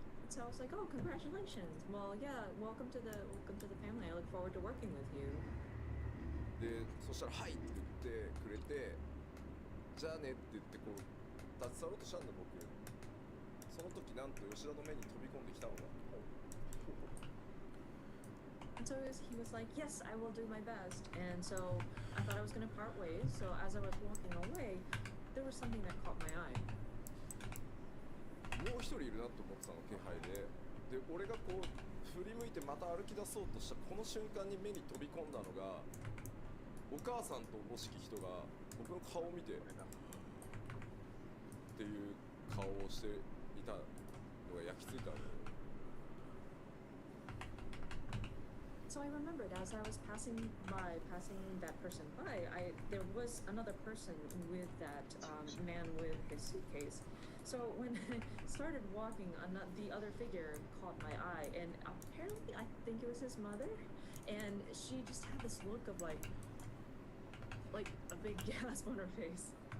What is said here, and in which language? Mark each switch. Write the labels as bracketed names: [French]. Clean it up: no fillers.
[English] So I was like, oh, congratulations. Well, yeah, welcome to the family. I look forward to working with you. [Japanese] で、そしたらはいって言ってくれて、じゃあねって言ってこう立ち去ろうとしたんだ僕。その時なんと吉田の目に飛び込んできたのが。 [English] And so he was like, yes, I will do my best. And so I thought I was going to part ways. So as I was walking away, there was something that caught my eye. [Japanese] もう一人いるなと思ってたの気配で。で、俺がこう振り向いてまた歩き出そうとしたこの瞬間に目に飛び込んだのが、お母さんとおぼしき人が僕の顔を見てっていう顔をしていたのが焼き付いたのよ。 [English] So I remembered as I was passing that person by, there was another person with that man with his suitcase. So when I started walking, the other figure caught my eye, and apparently I think it was his mother, and she just had this look of like a big gasp on her face.